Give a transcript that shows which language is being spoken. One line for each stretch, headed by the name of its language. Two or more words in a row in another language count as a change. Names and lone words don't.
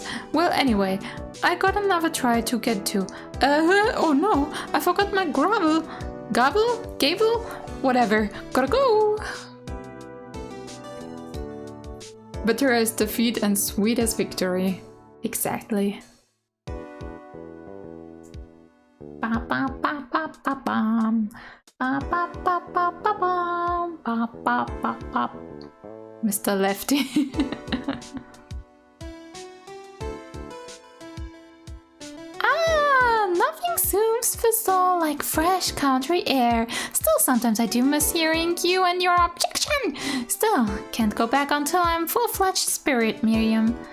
English: Well, anyway, I got another try to get to. Oh no, I forgot my gravel. Gobble? Gable? Whatever. Gotta go! Bitter as defeat and sweet as victory. Exactly. Ba ba ba ba ba bum. Ba ba ba ba ba bum. Ba ba ba ba. Mr. Lefty. Nothing soothes the soul like fresh country air. Still, sometimes I do miss hearing you and your objection. Still, can't go back until I'm full-fledged spirit, Miriam.